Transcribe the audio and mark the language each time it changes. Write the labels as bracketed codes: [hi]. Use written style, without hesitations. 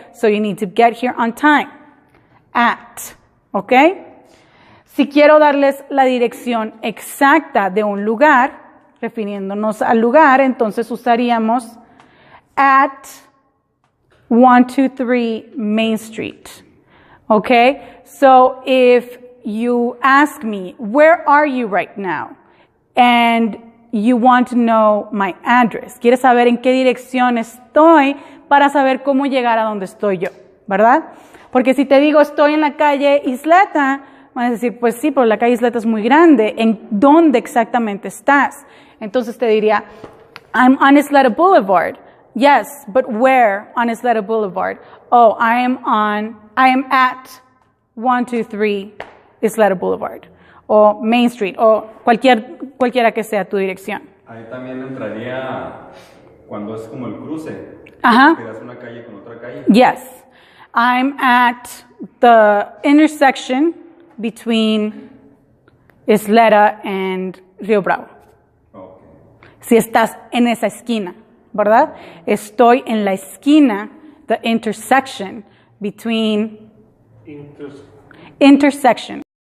[en] So you need to get here on time. At. Okay? [es] Si quiero darles la dirección exacta de un lugar, refiriéndonos al lugar, entonces usaríamos [en] at 123 Main Street. Okay? So if you ask me, where are you right now? And you want to know my address. [es] Quieres saber en qué dirección estoy para saber cómo llegar a donde estoy yo, ¿verdad? Porque si te digo estoy en la calle Isleta, van a decir, pues sí, pero la calle Isleta es muy grande. ¿En dónde exactamente estás? Entonces te diría, [en] I'm on Isleta Boulevard. Yes, but where on Isleta Boulevard? Oh, I am at 123 Isleta Boulevard. [es] O Main Street, o cualquiera que sea tu dirección. Ahí también entraría cuando es como el cruce. Ajá. Que das una calle con otra calle. [en] Yes. I'm at the intersection between Isleta and Río Bravo. Okay. [es] Si estás en esa esquina, ¿verdad? Estoy en la esquina, [en] the intersection between intersection.